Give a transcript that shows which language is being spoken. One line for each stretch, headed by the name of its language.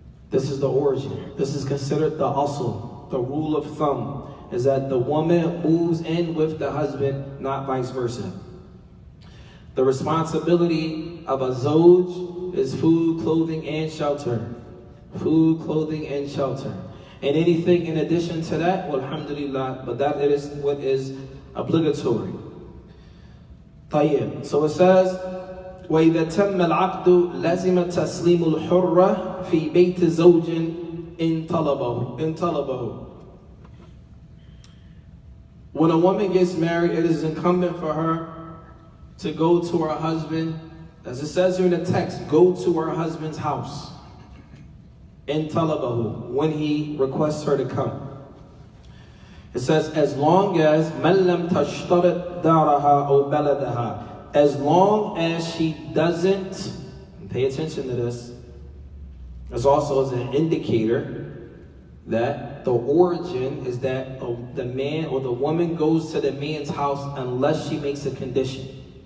English: This is the origin. This is considered the asl, the rule of thumb, is that the woman moves in with the husband, not vice versa. The responsibility of a zawj is food, clothing, and shelter. Food, clothing, and shelter. And anything in addition to that, well, alhamdulillah, but that is what is obligatory.
Arabic: طيب.
English: So it says,
Arabic: وَإِذَا تَمَّ الْعَقْدُ لَزِمَ تَسْلِيمُ الْحُرَّةِ فِي بَيْتِ زَوْجٍ إِن طَلَبَهُ.
English: When a woman gets married, it is incumbent for her to go to her husband. As it says here in the text, go to her husband's house. In talabahu, when he requests her to come. It says, as long as
Arabic: man lam tashtarit daraha aw baladaha,
English: as long as she doesn't, pay attention to this, as also as an indicator that the origin is that the man or the woman goes to the man's house unless she makes a condition.